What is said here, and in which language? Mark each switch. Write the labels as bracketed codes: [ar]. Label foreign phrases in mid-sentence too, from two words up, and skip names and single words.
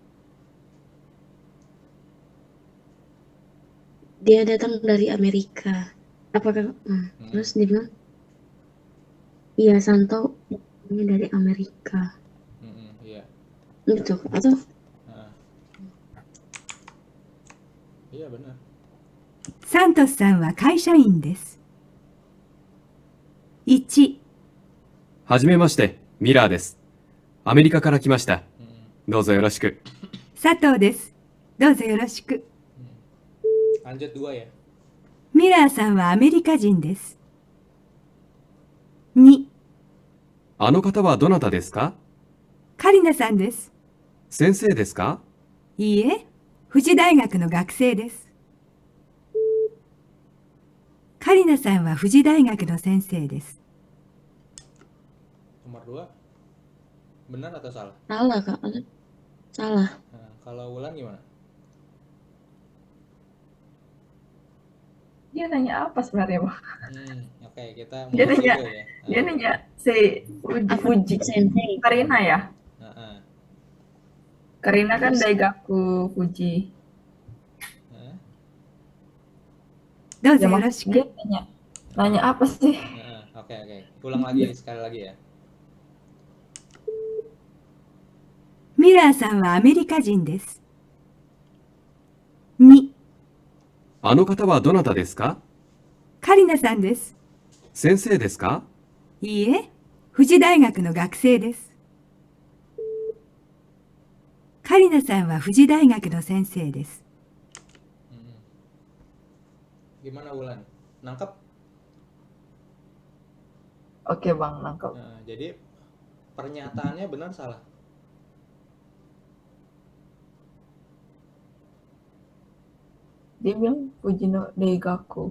[id] Dia datang dari Amerika. Apakah? Terus dia bilang, iya Santo ini dari Amerika. Iya. Gitu atau? Iya benar. [ja] サントスさんは会社員です。1、はじめまして、ミラーです。アメリカから来ました。どうぞよろしく。佐藤です。どうぞよろしく。 [id] Lanjut 2 ya. [ja] ミラーさんはアメリカ人です。2、あの方はどなたですか？カリナさんです。先生ですか？いいえ、富士大学の学生です。カリナさんは富士大学の先生です。 [id] Nomor 2. Benar atau salah? Salah, Kak. Salah. Nah, kalau Wulan gimana? Dia nanya apa sebenarnya, Bang? Oke, kita Dia mundur nanya, dulu ya. dia nanya si Fuji. Sensei. Karina ya? Heeh. Karina kan Daigaku Fuji. [ja] どうぞ [id] Ya, [ja] よ [id] Bang. [ja] ろしく。 [id] Dia nanya apa sih? Oke. Ulang lagi sekali lagi ya. [ja] ミラーさんはアメリカ人です。2、あの方はどなたですか？カリナさんです。先生ですか？いいえ、富士大学の学生です。カリナさんは富士大学の先生です。 [id] Gimana Wulan? Nangkep? Oke, Bang, nangkep. Nah, jadi pernyataannya benar salah? Dia bilang Fujino Daigaku.